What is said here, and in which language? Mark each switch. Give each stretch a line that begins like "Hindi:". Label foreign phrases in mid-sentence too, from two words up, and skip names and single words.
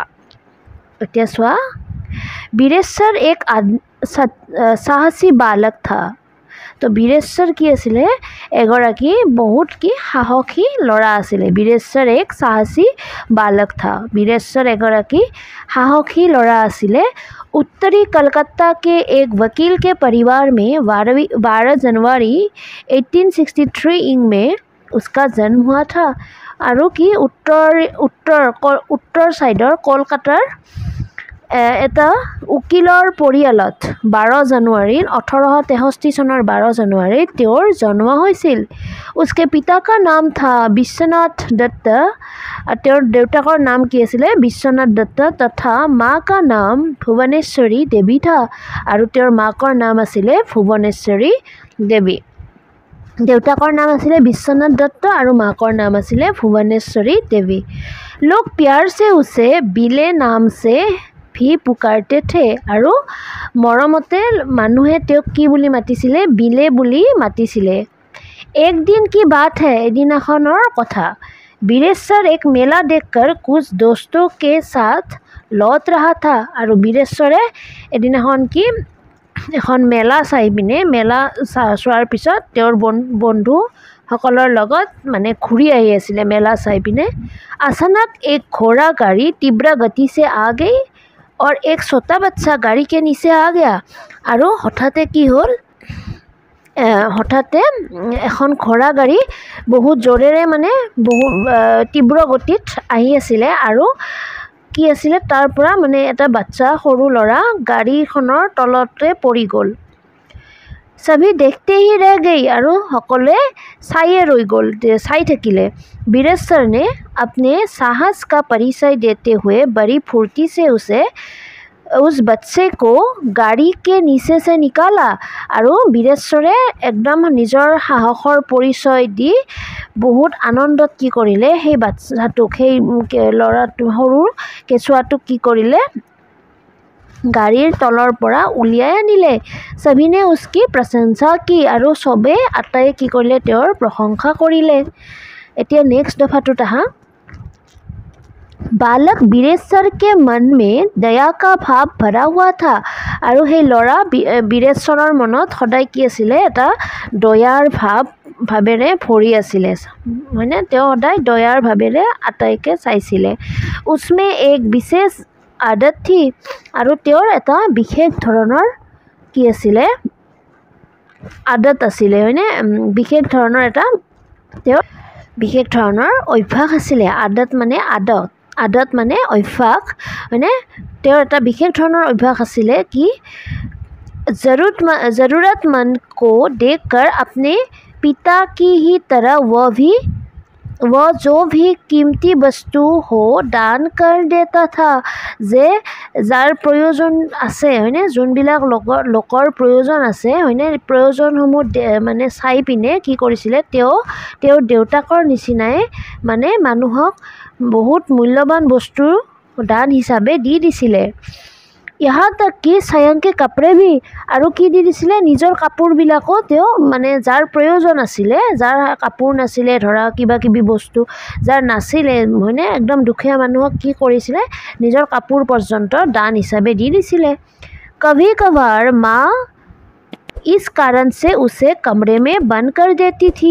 Assamese: এতিয়া চোৱা,
Hindi: बीरेश्वर एक साहसी बालक था।
Assamese: তো বীৰেশ্বৰ কি আছিলে? এগৰাকী বহুত কি সাহসী ল'ৰা আছিলে।
Hindi: बीरेश्वर एक साहसी बालक था।
Assamese: বীৰেশ্বৰ এগৰাকী সাহসী ল'ৰা আছিলে।
Hindi: उत्तरी कलकत्ता के एक वकील के परिवार में 12 जनवरी 1863 ईंग में उसका जन्म हुआ था।
Assamese: আৰু কি উত্তৰ সাইডৰ কলকাতাৰ এটা উকিলৰ পৰিয়ালত 12 জানুৱাৰী 1863 চনৰ 12 জানুৱাৰীত তেওঁৰ জন্ম হৈছিল।
Hindi: उसके पिता का नाम था विश्वनाथ दत्त।
Assamese: তেওঁৰ দেউতাকৰ নাম কি আছিলে? বিশ্বনাথ দত্ত।
Hindi: तथा माँ का नाम भुवनेश्वरी देवी था।
Assamese: আৰু তেওঁৰ মাকৰ নাম আছিলে ভুৱনেশ্বৰী দেৱী। দেউতাকৰ নাম আছিলে বিশ্বনাথ দত্ত আৰু মাকৰ নাম আছিলে ভুৱনেশ্বৰী দেৱী।
Hindi: लोग प्यार से उसे बिले नाम से भी पुकारते थे।
Assamese: আৰু মৰমতে মানুহে তেওঁক কি বুলি মাতিছিলে? বিলে বুলি মাতিছিলে।
Hindi: एक दिन की बात है,
Assamese: এদিনাখনৰ কথা।
Hindi: बीरेश्वर एक मेला देखकर कुछ दोस्तों के साथ लौट रहा था।
Assamese: আৰু বীৰেশ্বৰে এদিনাখন কি এখন মেলা চাই পিনে মেলা চোৱাৰ পিছত তেওঁৰ বন্ধুসকলৰ লগত মানে ঘূৰি আহি আছিলে মেলা চাই পিনে।
Hindi: अचानक एक घोड़ा गाड़ी तीव्र गति से आ गई और एक छोटा बच्चा गाड़ी के नीचे आ गया।
Assamese: আৰু হঠাতে কি হ'ল? হঠাতে এখন ঘোড়া গাড়ী বহুত জোৰেৰে মানে তীব্ৰ গতিত আহি আছিলে আৰু কি আছিলে তাৰ পৰা মানে এটা বাচ্চা সৰু ল'ৰা গাড়ীখনৰ তলতে পৰি গ'ল।
Hindi: सभी देखते ही रह गई।
Assamese: আৰু সকলোৱে চাইয়ে ৰৈ গ'ল, চাই থাকিলে।
Hindi: बीरेश्वर ने अपने साहस का परिचय देते हुए बड़ी फुर्ती से उस बच्चे को गाड़ी के नीचे से निकाला।
Assamese: আৰু বীৰেশ্বৰে একদম নিজৰ সাহসৰ পৰিচয় দি বহুত আনন্দত কি কৰিলে? সেই বাচ্চাটোক, সেই ল'ৰাটো সৰু কেঁচুৱাটোক কি কৰিলে? গাড়ীৰ তলৰ পৰা উলিয়াই আনিলে।
Hindi: सभी ने उसकी प्रशंसा की।
Assamese: আৰু চবে আটায়ে কি কৰিলে? তেওঁৰ প্ৰশংসা কৰিলে। এতিয়া নেক্সট দফাটোত আহা।
Hindi: बालक बीरेश्वर के मन में दया का भाव भरा हुआ था।
Assamese: আৰু সেই ল'ৰা বীৰেশ্বৰৰ মনত সদায় কি আছিলে? এটা দয়াৰ ভাৱেৰে ভৰি আছিলে, হয়নে? তেওঁ সদায় দয়াৰ ভাৱেৰে আটাইকে চাইছিলে।
Hindi: उसमें एक विशेष आदत थी।
Assamese: আৰু তেওঁৰ এটা বিশেষ ধৰণৰ কি আছিলে? আদত আছিলে, হয়নে? বিশেষ ধৰণৰ এটা তেওঁৰ বিশেষ ধৰণৰ অভ্যাস আছিলে। আদত মানে আদত মানে অভ্যাস, হয়নে? তেওঁৰ এটা বিশেষ ধৰণৰ অভ্যাস আছিলে কি?
Hindi: जरूरतमंद को देखकर अपने पिता की ही तरह वह जो भी कीमती वस्तु हो दान कर देता था।
Assamese: যে যাৰ প্ৰয়োজন আছে, হয়নে? যোনবিলাক লোকৰ প্ৰয়োজন আছে, হয়নে? প্ৰয়োজনসমূহ মানে চাই পিনে কি কৰিছিলে? তেওঁৰ দেউতাকৰ নিচিনাই মানে মানুহক বহুত মূল্যৱান বস্তু দান হিচাপে দি দিছিলে।
Hindi: यहाँ तक कि स्वयं के कपड़े भी।
Assamese: আৰু কি দি দিছিলে? নিজৰ কাপোৰবিলাকো তেওঁ মানে যাৰ প্ৰয়োজন আছিলে, যাৰ কাপোৰ নাছিলে, ধৰা কিবা কিবি বস্তু যাৰ নাছিলে, হয়নে? একদম দুখীয়া মানুহক কি কৰিছিলে? নিজৰ কাপোৰ পৰ্যন্ত দান হিচাপে দি দিছিলে।
Hindi: कभी कभार माँ इस कारण से उसे कमरे में बंद कर देती थी।